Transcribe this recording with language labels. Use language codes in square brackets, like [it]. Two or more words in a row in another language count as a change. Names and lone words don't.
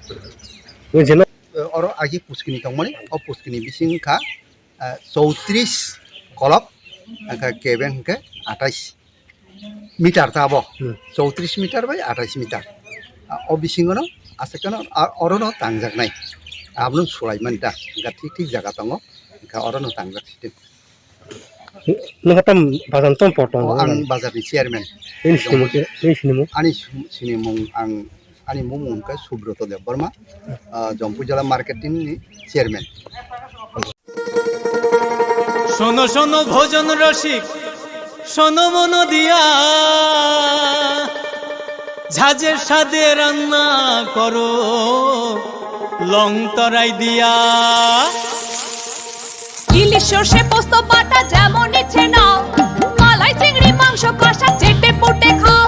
[hi] और आगे [trp] पुस्किनी दंमोन अ पुस्किनी बिसिंखा 34 कलब केबेन के 28 मिटार ताबो 34 मिटार बाय 28 मिटार अ बिसिंगनो आसेकनो अरनो तांजाकनाय आबनो सुलायमान दा गाथि ठीक जागा दङ का अरनो तांजाकसिते नोंथाम बाजार तम पटं आं बाजारनि चेयारमेन आनि सिनिमुं आं आनि मुंखौ सुब्रत देबबर्मा जम्पुजला मार्केटिंगनि चेयारमेन [bn] শোনো শোনো ভোজন রসিক শোনো মন দিয়া ঝাঁঝের স্বাদে রান্না করো লং তরাই দিয়া ইলিশ সর্ষে পোস্ত বাটা যেমন ইচ্ছে নাও মালাই চিংড়ি মাংস কষা চেটে পুটে খাও